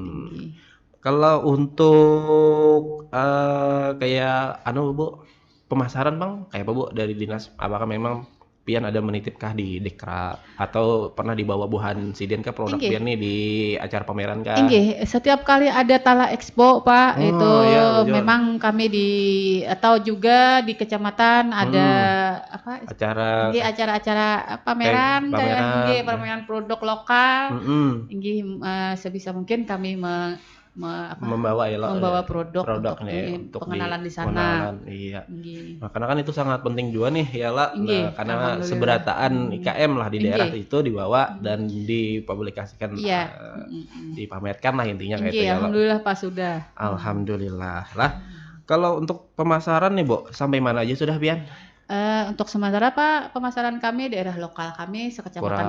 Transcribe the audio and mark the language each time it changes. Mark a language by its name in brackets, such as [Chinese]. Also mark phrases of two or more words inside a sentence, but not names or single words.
[Banjar] Kalau untuk kayak anu Bu pemasaran Bang, kayak apa Bu dari dinas? Apakah memang Pian ada menitipkah di Dekra atau pernah dibawa buhan Siden kah produk Pian Inggih. nih di acara pameran kah? [Indonesian] Inggih, setiap kali ada Tala Expo, Pak, itu Oh iya betul. memang kami atau juga di kecamatan ada Mm-mm. apa? Acara Inggih acara-acara kayak pameran kayak pameran. inggih pameran produk lokal. Mm-mm. Inggih sebisa mungkin kami Membawa ya lo membawa produk produk untuk nih untuk di pengenalan di sana. pengenalan iya. Inggih. [Banjar] Nah, karena kan itu sangat penting juga nih ya lah. [Indonesian] Nah, Inggih, karena alhamdulillah. seberataan IKM lah di daerah Inggih. itu dibawa dan dipublikasikan Iya, mhm. [Banjar] dipamerkan lah intinya kayak itu Inggih, ya lo. [Indonesian] alhamdulillah Pak sudah. Alhamdulillah lah. [Banjar] Kalau untuk pemasaran nih, Bu, sampai mana aja sudah, Pian? [Indonesian] Untuk sementara Pak, pemasaran kami daerah lokal kami sekecamatan